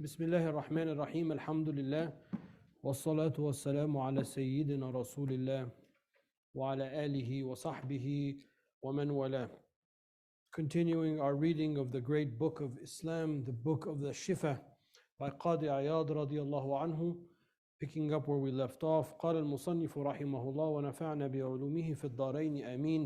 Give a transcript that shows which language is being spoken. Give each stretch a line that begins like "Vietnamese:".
Arabic: بسم الله الرحمن الرحيم الحمد لله والصلاة والسلام على سيدنا رسول الله وعلى آله وصحبه ومن والاه.
English: Continuing our reading of the great book of Islam, the book of the Shifa by Qadi Iyad radiallahu anhu, picking up where we left off.
Arabic: قال المصنف رحمه الله ونفعنا بعلومه في الدارين آمين.